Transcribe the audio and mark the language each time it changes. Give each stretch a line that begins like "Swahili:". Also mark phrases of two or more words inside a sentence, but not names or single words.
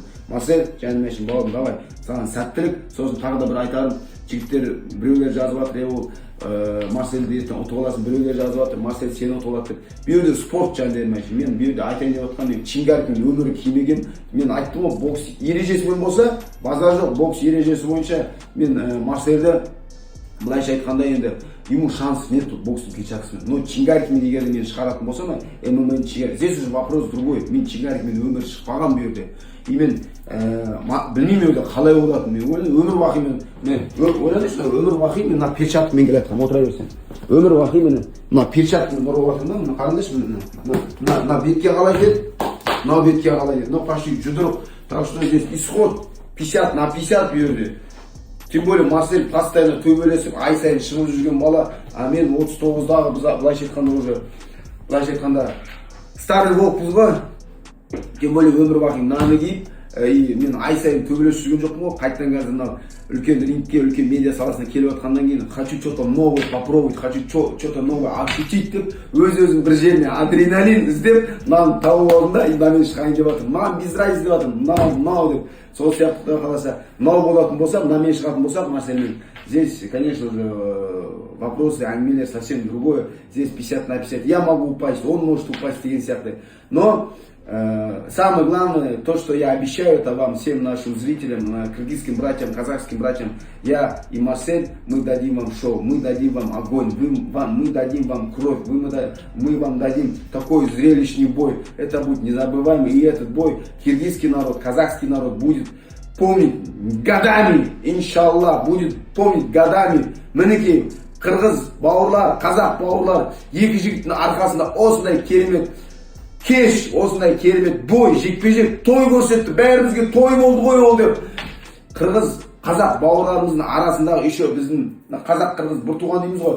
Kazakh: Марсель, жаным үшін бауырым, давай, саған сәттілік. Сосын тағы да бір айтарым, жігіттер біреулер жазып жатыр, ол Марсельді ертең ұтып аласың, біреулер жазып жатыр, Марсель сені ұтып алады деп. Бұл жерде спорт жандарым үшін. Мен бұл жерде айтайын деп отқан, мен Чингаркин өмірі кимеген. Мен айттым ғой, бокс ережесімен болса, базар жоқ, бокс ережесі бойынша мен Марсельді былайша айтқанда енді
Russian: ему шанс нет тут
Kazakh: бокстың перчаткасымен. Но Чингаркин егер мен шығаратын болса, ММА-ны Чингаркин.
Russian: Здесь уже вопрос другой.
Kazakh: Мен Чингаркинмен өмір шықпаған бұл жерде. И мен білмеймін өзі қалай болатын. Мен өмір бақи мен ойланайыншы, өмір бақи мен мына перчаткамен келе жатырмын, отыра берсең. Өмір бақи мен мына перчаткамен ұрып жатырмын да, мына қараңдаршы, мына бетке қалай келді, мына бетке қалай келді.
Russian: Но почти жұдырық. Так что здесь исход 50 на 50
Kazakh: бұл жерде.
Russian: Тем более Марсель постоянно
Kazakh: төбелесіп, ай сайын шығып жүрген бала, а мен 39-дағы былайша айтқанда уже, былайша айтқанда
Russian: старый волкпыз
Kazakh: ғой.
Russian: Тем более
Kazakh: өмір бақи мынаны киіп, мен ай сайын төбелесіп жүрген жоқпын ғой. Қайтадан қазір мынау үлкен рингке, үлкен медиа саласына келіп жатқаннан кейін
Russian: хочу что-то новое попробовать, хочу что-то новое ощутить
Kazakh: деп, өз-өзім бір жеріне адреналин іздеп, мынаны тауып алдым да, и мынамен шығайын деп жатырмын. Маған
Russian: без разницы
Kazakh: деп жатырмын, мынау деп. Сол сияқты Құдай қаласа, мынау болатын болса, мынамен шығатын болсақ, Марсельмен,
Russian: здесь, конечно же, вопросы, әңгімелер совсем другое. Здесь 50 на 50. Я могу упасть, он может упасть
Kazakh: деген сияқты.
Russian: Но самое главное, то, что я обещаю, это вам, всем нашим зрителям, кыргызским братьям, казахским братьям, я и Марсель, мы дадим вам шоу, мы дадим вам огонь, мы дадим вам кровь, мы вам дадим такой зрелищный бой. Это будет незабываемый, и этот бой киргизский народ, казахский народ будет помнить годами, иншалла, будет помнить годами.
Kazakh: Мінекей, қырғыз бауырлар, қазақ бауырлар, екі жігіттің арқасында осындай керемет кеш, осындай керемет бой, жекпе-жек, той көрсетті. Бәрімізге той болды ғой ол деп. Қырғыз қазақ бауырларымыздың арасындағы еще біздің қазақ қырғыз бір туған дейміз ғой.